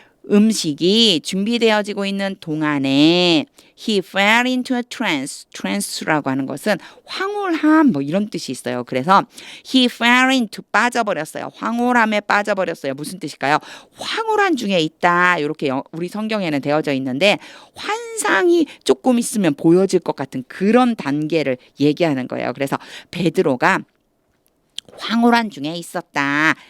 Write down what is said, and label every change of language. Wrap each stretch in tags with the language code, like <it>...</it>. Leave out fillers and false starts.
<ko>음식이 준비되어지고 있는 동안에</ko> <en>he fell into a trance</en> <ko>라고 하는 것은 황홀함 뭐 이런 뜻이 있어요. 그래서</ko> <en>he fell into</en> <ko>빠져버렸어요. 황홀함에 빠져버렸어요. 무슨 뜻일까요? 황홀한 중에 있다. 이렇게 우리 성경에는 되어져 있는데 환상이 조금 있으면 보여질 것 같은 그런 단계를 얘기하는 거예요. 그래서 베드로가 황홀한 중에 있었다.</ko>